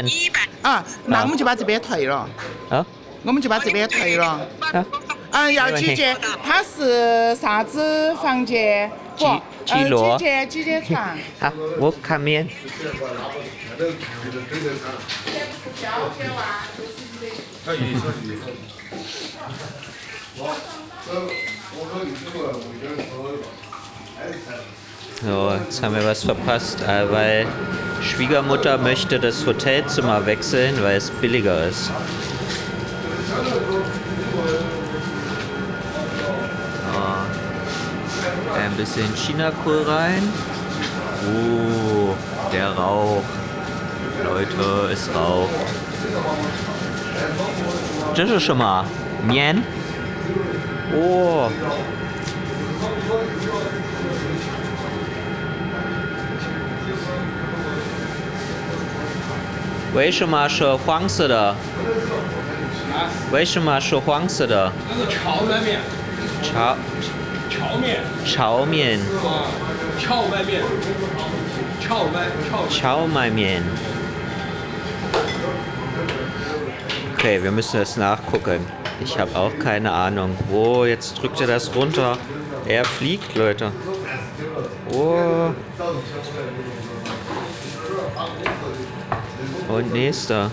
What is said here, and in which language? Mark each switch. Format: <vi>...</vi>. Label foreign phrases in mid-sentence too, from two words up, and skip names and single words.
<zh>那我们就把这边退了。我们就把这边退了。要几间？它是啥子房间？几楼？几间床？好，我看面。</zh> <de>So, jetzt haben wir was verpasst, weil Schwiegermutter möchte das Hotelzimmer wechseln, weil es billiger ist. Ein bisschen Chinakohl rein. Der Rauch. Leute, es raucht.</de> <zh>这是什么？面？为什么是黄色的？为什么是黄色的？那是荞麦面。荞面。荞麦面。</zh> <de>Okay, wir müssen das nachgucken. Ich habe auch keine Ahnung. Jetzt drückt er das runter. Er fliegt, Leute. Und nächster.</de>